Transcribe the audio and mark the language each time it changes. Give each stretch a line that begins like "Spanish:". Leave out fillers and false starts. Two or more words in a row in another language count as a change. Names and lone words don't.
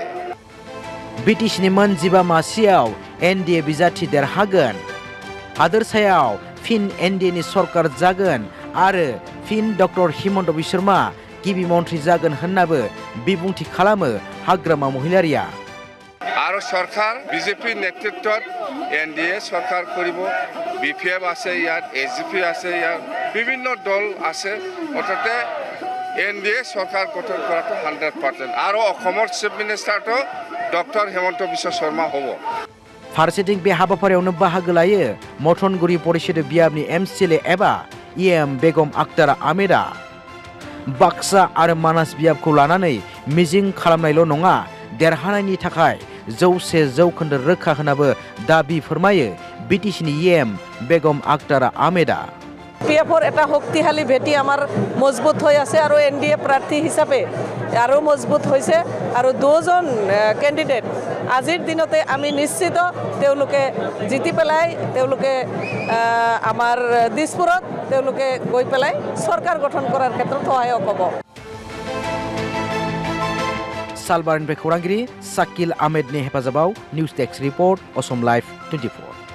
Bodo: BTCनि मोन 15 मासियाव NDA बिजाथि देरहागोन हादोरसायाव फिन NDAनि सरकार जागोन आरो फिन डक्टर हिमन्त बिश्व शर्मा गिबि मन्थ्रि जागोन होननाबो बिबुंथि खालामो हाग्रामा महिलारिया
Assamese: আৰু চৰকাৰ BJP নেতৃত্বত NDA চৰকাৰ কৰিব BPF আছে ইয়াত AGP আছে ইয়াত বিভিন্ন দল আছে অর্থাৎ NDA सरकार গঠন কৰাটো 100% আৰু অসমৰ
English: chief ministerটো
Assamese: ডক্টৰ হিমন্ত বিশ্ব শৰ্মা হ'ব
Bodo: फारसेथिं बे हाबाफारियावनो बाहागो लायो मथनगुरि परिषद बियाबनि MCLA एबा EM बेगम आक्तारा आमेदा बाक्सा आरो मानास बियाबखौ लानानै मिजिं खालामनायल' नङा देरहानायनि थाखाय 100% रोखा होनाबो दाबि फोरमायो BTCनि EM बेगम आक्तारा आमेदा
Assamese: BPFৰ এটা শক্তিশালী ভেটি আমাৰ মজবুত হৈ আছে আৰু NDA প্ৰাৰ্থী হিচাপে আৰু মজবুত হৈছে আৰু দুজন ক্যান্ডিডেট আজিৰ দিনতে আমি নিশ্চিত তেওঁলোকে জিতি পেলাই তেওঁলোকে আমাৰ দিছপুৰত তেওঁলোকে গৈ পেলাই চৰকাৰ গঠন কৰাৰ ক্ষেত্ৰত সহায়ক হ'ব
Bodo: सालबारनिफ्राय खौरांगिरि साकिल आहमेदनि हेफाजाबाव
English: news desk report
Bodo: असम लाइभ 24